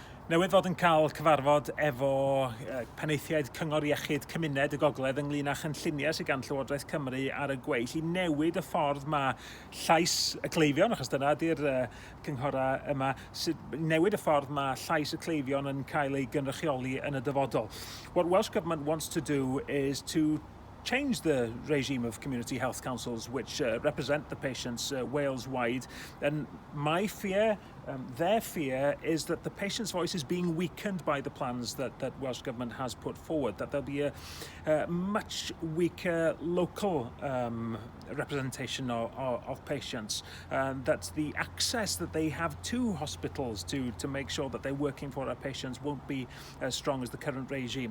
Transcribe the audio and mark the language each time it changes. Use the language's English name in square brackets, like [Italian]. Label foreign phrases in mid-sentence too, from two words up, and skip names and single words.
[Welsh] Newydd fod yn cael cyfarfod efo penaethiaid Cyngor Iechyd Cymuned y Gogledd ynglŷn â chynlluniau sydd gan Llywodraeth Cymru ar y gweill i newid y ffordd mae llais y cleifion, achos dyna ydy'r cynghorau yma, newid y ffordd mae llais y cleifion yn cael ei gynrychioli yn y dyfodol. [English] What Welsh Government wants to do is to change the regime of community health councils which represent the patients Wales-wide, and my fear, their fear, is that the patient's voice is being weakened by the plans that Welsh Government has put forward, that there'll be a much weaker local representation of patients, that the access that they have to hospitals to make sure that they're working for our patients won't be as strong as the current regime.